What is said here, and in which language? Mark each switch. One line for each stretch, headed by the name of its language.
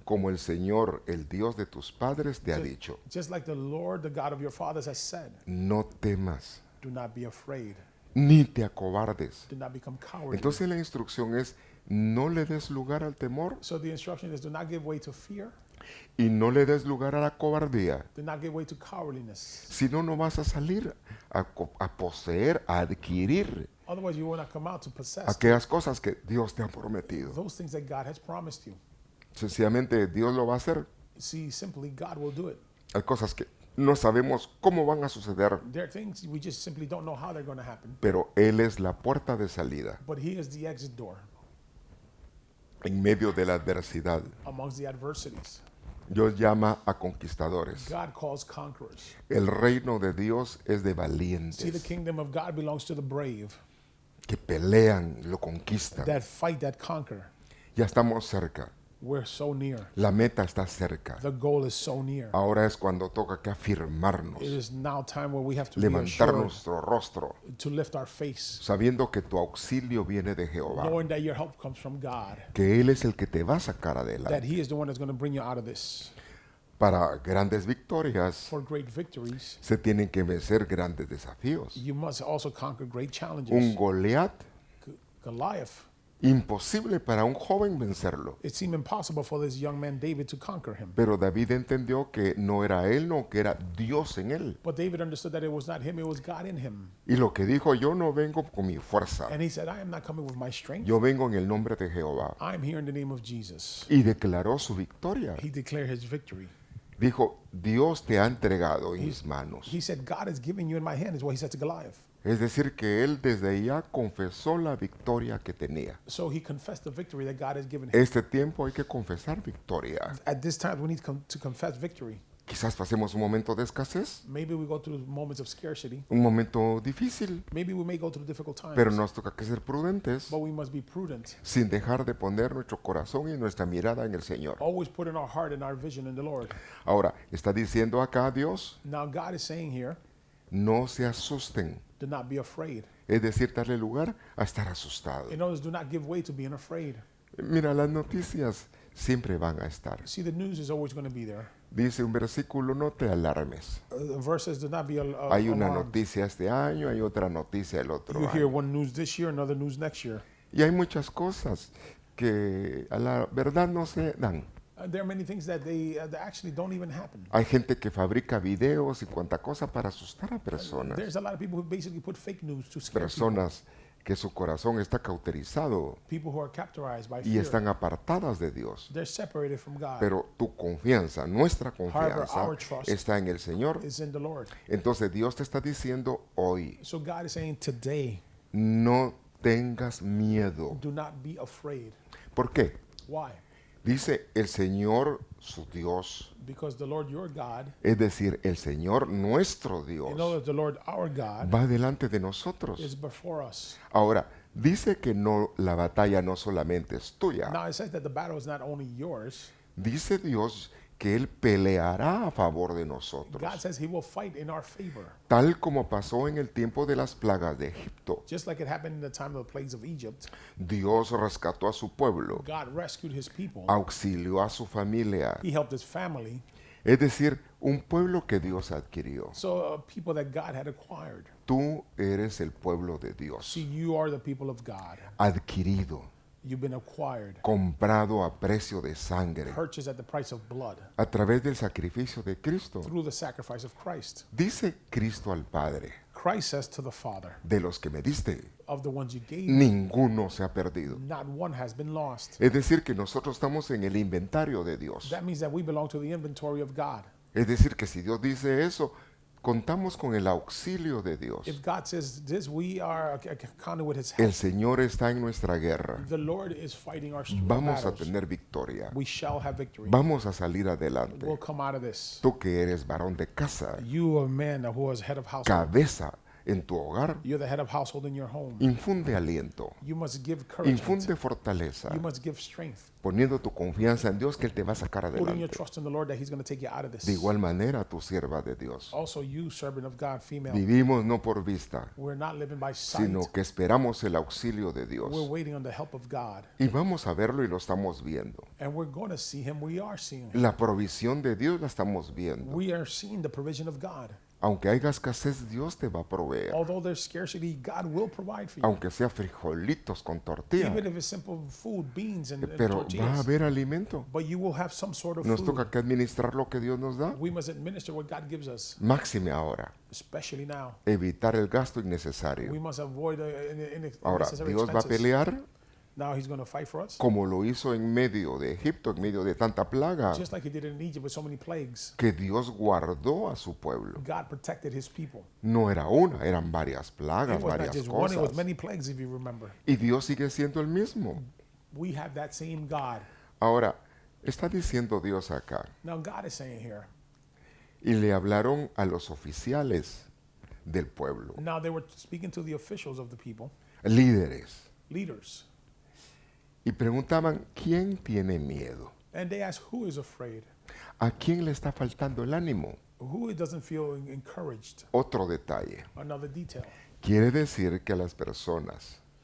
Spanish: como el Señor, el Dios de tus padres, te ha dicho.
English: Just like the Lord, the God of your fathers, has said,
Spanish: No temas,
English: do not be afraid,
Spanish: ni te acobardes.
English: do not become cowardly.
Spanish: Entonces la instrucción es, no le des lugar al temor
English: So the instruction is do not give way to fear,
Spanish: y no le des lugar a la cobardía.
English: do not give way to cowardliness.
Spanish: Si no, no vas a salir a poseer, a adquirir
English: Otherwise, you will not come out to possess
Spanish: aquellas cosas que Dios te ha prometido.
English: those things that God has promised you.
Spanish: Sencillamente Dios lo va a hacer.
English: See, simply God will do it.
Spanish: Hay cosas que no sabemos cómo van a suceder,
English: There are things we just simply don't know how they're going to happen.
Spanish: pero Él es la puerta de salida
English: But He is the exit door
Spanish: en medio de la adversidad.
English: amongst the adversities.
Spanish: Dios llama a conquistadores.
English: God calls conquerors.
Spanish: El reino de Dios es de
English: See, the
Spanish: valientes,
English: kingdom of God belongs to the brave
Spanish: que pelean, lo conquistan.
English: that fight, that conquer.
Spanish: Ya estamos cerca.
English: We're so near.
Spanish: La meta está cerca.
English: The goal is so near.
Spanish: Ahora es cuando toca que afirmarnos,
English: It is now time where we have to be
Spanish: levantar
English: assured
Spanish: nuestro rostro,
English: to lift our face,
Spanish: sabiendo que tu auxilio viene de Jehová,
English: knowing that your help comes from God,
Spanish: que Él es el que te va a sacar
English: that
Spanish: adelante.
English: He is the one that's going to bring you out of this.
Spanish: Para grandes victorias
English: For great victories,
Spanish: se tienen que vencer grandes desafíos.
English: you must also conquer great
Spanish: Un
English: challenges.
Spanish: Goliat,
English: Goliath,
Spanish: imposible para un joven vencerlo.
English: it seemed impossible for this young man David to conquer him.
Spanish: Pero David entendió que no era él, no, que era Dios en él.
English: But David understood that it was not him, it was God in him.
Spanish: Y lo que dijo, yo no vengo con mi fuerza,
English: And he said, I am not coming with my strength.
Spanish: yo vengo en el nombre de Jehová.
English: I'm here in the name of Jesus.
Spanish: Y declaró su victoria.
English: He declared his victory.
Spanish: Dijo, Dios te ha entregado en mis manos.
English: He said, God has given you in my hand, is what he said to Goliath.
Spanish: Es decir, que él desde ya confesó la victoria que tenía.
English: So he confessed the victory that God has given him.
Spanish: Este tiempo hay que confesar victoria.
English: At this time, we need to confess victory.
Spanish: Quizás pasemos un momento de escasez,
English: Maybe we go through moments of scarcity.
Spanish: un momento difícil,
English: Maybe we may go through difficult times.
Spanish: pero nos toca que ser prudentes,
English: But we must be prudent.
Spanish: sin dejar de poner nuestro corazón y nuestra mirada en el Señor.
English: Always put in our heart and our vision in the Lord.
Spanish: Ahora, está diciendo acá Dios,
English: Now God is saying here,
Spanish: no se asusten.
English: do not be afraid.
Spanish: Es decir, darle lugar a estar asustado.
English: In other words, do not give way to being afraid.
Spanish: Mira, las noticias siempre van a estar.
English: See, the news is always going to be there.
Spanish: Dice un versículo, no te alarmes.
English: The verse says, do not be
Spanish: Hay una
English: alarmed.
Spanish: noticia este año, hay otra noticia el otro
English: You hear
Spanish: año.
English: one news this year, another news next year.
Spanish: Y hay muchas cosas que a la verdad no se dan.
English: There are many things that that actually don't even happen.
Spanish: Hay gente que fabrica videos y cuanta cosa para asustar a personas.
English: There's a lot of people who basically put fake news to scare
Spanish: Personas que su corazón está cauterizado
English: people who are captured by
Spanish: y
English: fear.
Spanish: están apartadas de Dios.
English: They're separated from God.
Spanish: Pero tu confianza, nuestra confianza,
English: our trust
Spanish: está en el Señor.
English: It's in the Lord.
Spanish: Entonces Dios te está diciendo hoy,
English: So God is saying today,
Spanish: no tengas miedo.
English: do not be afraid.
Spanish: ¿Por qué?
English: Why?
Spanish: Dice el Señor, su Dios,
English: Because the Lord your God,
Spanish: es decir, el Señor nuestro
English: in other
Spanish: Dios,
English: words, the Lord our God
Spanish: va delante de nosotros.
English: is before us.
Spanish: Ahora, dice que no, la batalla no solamente es tuya.
English: Now it says that the battle is not only yours.
Spanish: Dice Dios que Él peleará a favor de nosotros,
English: God says he will fight in our favor.
Spanish: tal como pasó en el tiempo de las plagas de Egipto.
English: Just like it happened in the time of the plagues of Egypt,
Spanish: Dios rescató a su pueblo,
English: God rescued his people.
Spanish: auxilió a su familia,
English: He helped his family.
Spanish: es decir, un pueblo que Dios adquirió.
English: So people that God had acquired.
Spanish: Tú eres el pueblo de Dios,
English: See, you are the people of God.
Spanish: adquirido,
English: You've been acquired,
Spanish: comprado a precio de sangre,
English: purchased at the price of blood
Spanish: a través del sacrificio de Cristo.
English: through the sacrifice of Christ.
Spanish: Dice Cristo al Padre,
English: Christ says to the Father,
Spanish: de los que me diste,
English: of the ones you gave,
Spanish: ninguno se ha perdido.
English: not one has been lost.
Spanish: Es decir, que nosotros estamos en el inventario de Dios.
English: That means that we belong to the inventory of God.
Spanish: Es decir, que si Dios dice eso, contamos con el auxilio de Dios.
English: If God says this, we are accounted with his
Spanish: El
English: help.
Spanish: Señor está en nuestra guerra.
English: The Lord is fighting our
Spanish: Vamos a
English: battles.
Spanish: tener victoria.
English: We shall have victory.
Spanish: Vamos a salir adelante.
English: We'll come out of this.
Spanish: Tú que eres varón de casa,
English: You, a man who is head of household,
Spanish: cabeza en tu hogar,
English: you're the head of household in your home.
Spanish: infunde aliento,
English: You must give courage.
Spanish: infunde fortaleza,
English: You must give strength.
Spanish: poniendo tu confianza en Dios que Él te va a sacar
English: Putting your
Spanish: adelante.
English: trust in the Lord that He's going to take you out of this.
Spanish: De igual manera, tu sierva de Dios.
English: Also, you, servant of God, female,
Spanish: Vivimos no por vista,
English: we're not living by sight.
Spanish: sino que esperamos el auxilio de
English: We're
Spanish: Dios.
English: waiting on the help of God.
Spanish: Y vamos a verlo y lo estamos viendo.
English: And we're going to see Him. We are seeing Him.
Spanish: La provisión de Dios la estamos viendo.
English: We are seeing the provision of God.
Spanish: Aunque haya escasez, Dios te va a proveer.
English: Although there's scarcity, God will provide for you.
Spanish: Aunque sea frijolitos con tortilla.
English: Even if it's simple food, beans, and
Spanish: Pero va a
English: tortillas.
Spanish: haber alimento.
English: But you will have some sort of
Spanish: Nos
English: food.
Spanish: toca que administrar lo que Dios nos da.
English: We must administer what God gives us,
Spanish: Máxime ahora.
English: especially now.
Spanish: Evitar el gasto
English: We
Spanish: innecesario.
English: must avoid
Spanish: Ahora,
English: unnecessary
Spanish: Dios va a
English: expenses.
Spanish: pelear
English: Now He's going to fight for us,
Spanish: como lo hizo en medio de Egipto, en medio de tanta plaga,
English: just like He did in Egypt with so many plagues.
Spanish: que Dios guardó a su pueblo.
English: God protected His people.
Spanish: No era una, eran varias plagas,
English: It was not
Spanish: varias
English: just one; it was
Spanish: cosas.
English: many plagues, if you remember.
Spanish: Y Dios sigue siendo el mismo.
English: We have that same God.
Spanish: Ahora, Está diciendo Dios acá.
English: Now God is saying here,
Spanish: Y le hablaron a los oficiales del pueblo,
English: now they were speaking to the officials of the people,
Spanish: líderes,
English: leaders,
Spanish: y preguntaban, ¿quién tiene miedo?
English: and they asked who is afraid,
Spanish: ¿A quién le está faltando el ánimo?
English: who doesn't feel encouraged.
Spanish: Otro detalle.
English: Another detail.
Spanish: Quiere decir que a las personas